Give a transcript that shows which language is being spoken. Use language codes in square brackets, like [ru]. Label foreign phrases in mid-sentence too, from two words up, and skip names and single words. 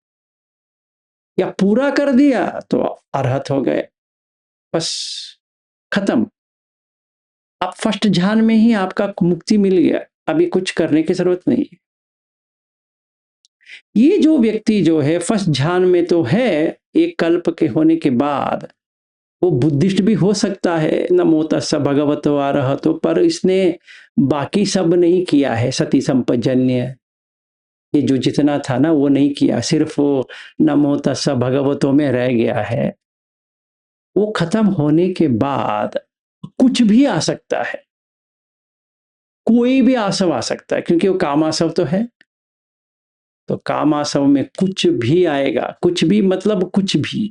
[hi] या पूरा कर दिया तो अरहत हो गए, बस खत्म। अब फर्स्ट ध्यान में ही आपका मुक्ति मिल गया, अभी कुछ करने की जरूरत नहीं है। ये जो व्यक्ति जो है फर्स्ट ध्यान में तो है, एक कल्प के होने के बाद वो बुद्धिस्ट भी हो सकता है, [pi] नमो तस्स भगवतो अरहतो, [hi] पर इसने बाकी सब नहीं किया है। [pi] सती संपजन्य [hi] ये जो जितना था ना वो नहीं किया, सिर्फ वो [pi] नमो तस्स भगवतो [hi] में रह गया है। वो खत्म होने के बाद कुछ भी आ सकता है, कोई भी आसव आ सकता है, क्योंकि वो कामासव तो है। तो कामासव में कुछ भी आएगा, कुछ भी मतलब कुछ भी।